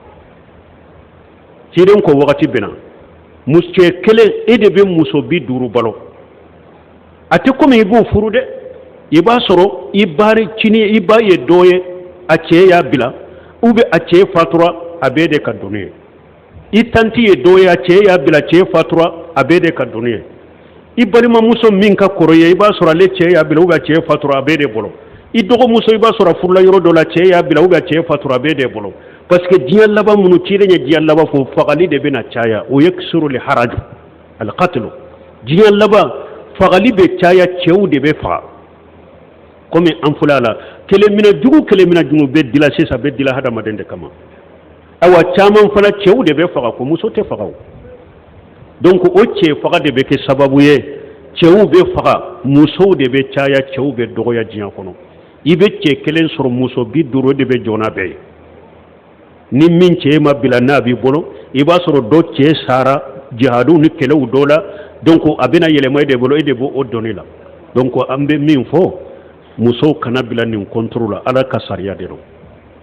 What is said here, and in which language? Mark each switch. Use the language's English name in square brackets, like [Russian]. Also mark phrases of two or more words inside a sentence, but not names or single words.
[Bambara] ciden ko wagati bɛ na cɛ kelen e de bɛ muso 50 balo a tɛ komi i b'o furu dɛ i b'a sɔrɔ i ba ye dɔ ye a cɛ y'a bila [French] ou bien [Bambara] a cɛ fatura a bɛɛ de ka dɔnni ye i tanti ye dɔ ye a cɛ y'a bila cɛ fatura a bɛɛ de ka dɔnni ye i balimamuso min ka kɔrɔ ye i b'a sɔrɔ ale cɛ y'a bila [French] ou bien [Bambara] a cɛ fatura a bɛɛ de bolo i dɔgɔmuso i b'a sɔrɔ furula yɔrɔ dɔ la cɛ y'a bila [French] ou bien [Bambara] a cɛ fatura a bɛɛ de bolo parce que diɲɛ laban minnu cilen ye diɲɛ laban fɔ fagali de bɛna caya o ye surul [Arabic] الهرج القتل [Bambara] diɲɛ laban fagali bɛ caya cɛw de bɛ faga comme an fula la kelen mina jugu bɛ dila sisan bɛ dila hadamaden de kama awa caman fana cɛw de bɛ faga ko muso tɛ faga o donc o cɛ faga de bɛ kɛ sababu ye cɛw bɛ faga musow de bɛ caya cɛw bɛ dɔgɔya diɲɛ kɔnɔ i bɛ cɛ kelen sɔrɔ muso 50 de bɛ jɔna bɛɛ ye ni min cɛ ma bila n'a b'i bolo i b'a sɔrɔ dɔ cɛ sara jihadu ni kɛlɛw dɔ la donc a bɛna yɛlɛma e de bolo e de b'o dɔnni la donc an bɛ min fɔ musow kana bila nin contrôle la ala ka sariya de don